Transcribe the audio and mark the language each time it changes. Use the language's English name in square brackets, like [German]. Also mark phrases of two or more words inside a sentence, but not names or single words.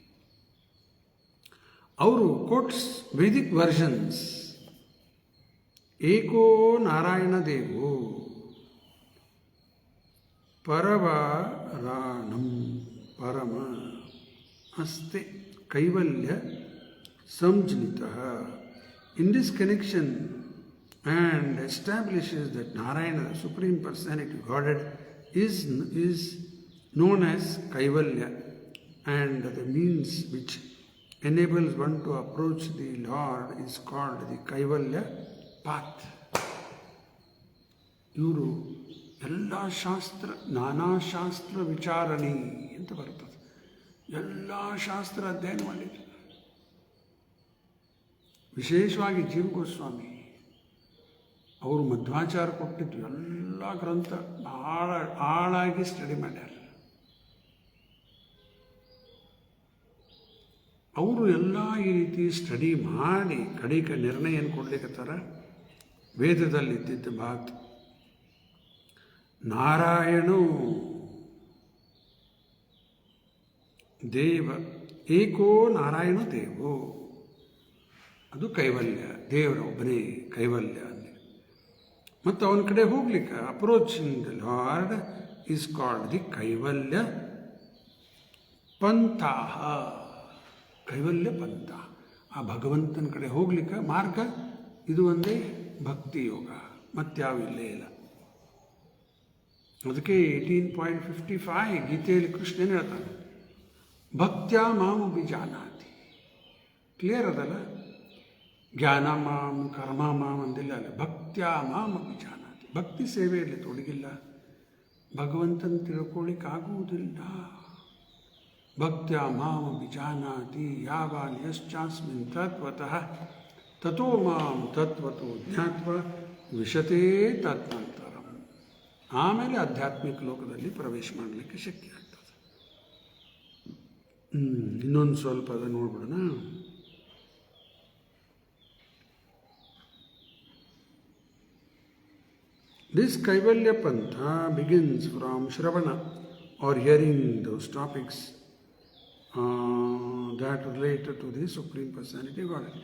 [English] ಅವರು quotes Vedic versions. [Sanskrit] ಏಕೋ ನಾರಾಯಣ ದೇವೋ ಪರವರಾಣಂ ಪರಮ ಅಸ್ತೆ ಕೈವಲ್ಯ ಸಂಜ್ಞಿತಃ. [English] In this connection and establishes that Narayana, the Supreme Personality of Godhead, is known as Kaivalya, and the means which enables one to approach the Lord is called the Kaivalya path. [Kannada] ಇವರು ಎಲ್ಲ ಶಾಸ್ತ್ರ ನಾನಾ ಶಾಸ್ತ್ರ ವಿಚಾರಣಿ ಅಂತ ಬರ್ತದೆ. ಎಲ್ಲ ಶಾಸ್ತ್ರ ಅಧ್ಯಯನ ಮಾಡಿದ್ರು. ವಿಶೇಷವಾಗಿ ಜೀವ ಗೋಸ್ವಾಮಿ ಅವರು ಮಧ್ವಾಚಾರ ಕೊಟ್ಟಿದ್ದು ಎಲ್ಲ ಗ್ರಂಥ ಭಾಳ ಆಳಾಗಿ ಸ್ಟಡಿ ಮಾಡ್ಯಾರ. ಅವರು ಎಲ್ಲ ಈ ರೀತಿ ಸ್ಟಡಿ ಮಾಡಿ ಕಡೆಗೆ ನಿರ್ಣಯ ಏನು ಕೊಡ್ಲಿಕ್ಕತ್ತಾರ, ವೇದದಲ್ಲಿದ್ದಿದ್ದ ಮಾತು [Sanskrit] ನಾರಾಯಣೋ ದೇವ ಏಕೋ ನಾರಾಯಣ ದೇವೋ, [Kannada] ಅದು ಕೈವಲ್ಯ, ದೇವರ ಒಬ್ಬನೇ ಕೈವಲ್ಯ ಅಂದೆ. ಮತ್ತು ಅವನ ಕಡೆ ಹೋಗ್ಲಿಕ್ಕೆ [English] approaching the Lord is called the [Sanskrit] ಕೈವಲ್ಯ ಪಂಥಾಹ. [Kannada] ಕೈವಲ್ಯ ಪಂಥ, ಆ ಭಗವಂತನ ಕಡೆ ಹೋಗ್ಲಿಕ್ಕೆ ಮಾರ್ಗ ಇದು ಒಂದೇ ಭಕ್ತಿ ಯೋಗ, ಮತ್ಯಾವ ಇಲ್ಲೇ ಇಲ್ಲ. ಅದಕ್ಕೆ 18.55 ಗೀತೆಯಲ್ಲಿ ಕೃಷ್ಣನ್ ಹೇಳ್ತಾನೆ, [Sanskrit] ಭಕ್ತ್ಯಾ ಮಾಂ ಅಭಿಜಾನಾತಿ. [Kannada] ಕ್ಲಿಯರ್ ಅದಲ್ಲ, [Sanskrit] ಜ್ಞಾನ ಮಾಂ ಕರ್ಮ ಮಾಂ [Kannada] ಅಂದಿಲ್ಲ ಅಲ್ಲ, [Sanskrit] ಭಕ್ತ್ಯಾ ಮಾಂ ಅಭಿಜಾನಾತಿ. [Kannada] ಭಕ್ತಿ ಸೇವೆಯಲ್ಲಿ ತೊಡಗಿಲ್ಲ, ಭಗವಂತನ ತಿಳ್ಕೊಳ್ಳಿಕ್ಕಾಗುವುದಿಲ್ಲ. [Sanskrit] ಭಕ್ತ್ಯಾ ಮಾಂ ಅಭಿಜಾನಾತಿ ಯಾವಾನ್ ಯಶ್ಚಾಸ್ಮಿನ್ ತತ್ವತಃ ತಥೋ ಮಾಂ ತತ್ವತೋ ಜ್ಞಾತ್ವ ವಿಶತೇ ತತ್ನಂತರಂ. [Kannada] ಆಮೇಲೆ ಆಧ್ಯಾತ್ಮಿಕ ಲೋಕದಲ್ಲಿ ಪ್ರವೇಶ ಮಾಡಲಿಕ್ಕೆ ಶಕ್ಯ ಆಗ್ತದೆ. ಇನ್ನೊಂದು ಸ್ವಲ್ಪ ಅದ ನೋಡ್ಬಿಡೋಣ. [English] This Kaivalya Pantha begins from Shravana or hearing those topics that relate to the Supreme Personality of Godhead.